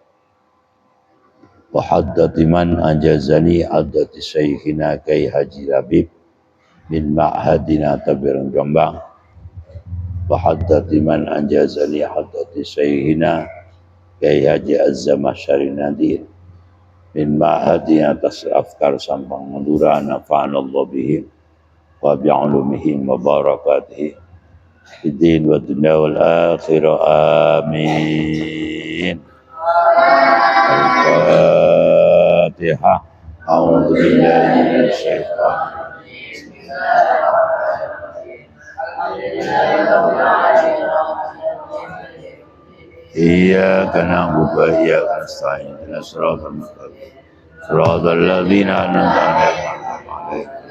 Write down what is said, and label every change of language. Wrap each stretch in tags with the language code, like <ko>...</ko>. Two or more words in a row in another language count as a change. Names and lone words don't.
<ar>وحدثني من أجازني حدثني شيخنا Kyai Haji Labib من معهدنا Tabiran Jombang وحدثني من أجازني حدثني شيخنا Kyai Haji Az-Zamakhsyari Nadir من معهدنا Tasrafkar Sampang Madura نفعنا الله بهم وبعلومهم وبركاتهم بالدين والدنيا والآخرة. آمين. الفاتحة. أعوذ بالله من الشيطان الرجيم. إياك نعبد وإياك نستعين. اهدنا الصراط المستقيم. صراط الذين أنعمت عليهم.</ar>